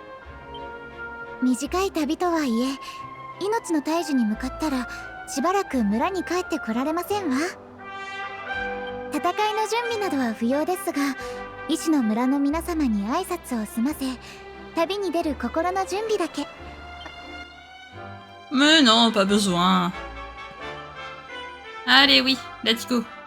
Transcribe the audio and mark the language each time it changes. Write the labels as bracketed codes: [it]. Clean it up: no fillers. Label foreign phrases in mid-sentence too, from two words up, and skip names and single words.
[ja] 短い旅とはいえ、命の大樹に向かったらしばらく村に帰ってこられませんわ。戦いの準備などは不要ですが、医師の村の皆様に挨拶を済ませ、旅に出る心の準備だけ。 [fr] Mais non, pas besoin. Allez, oui, [en] let's go.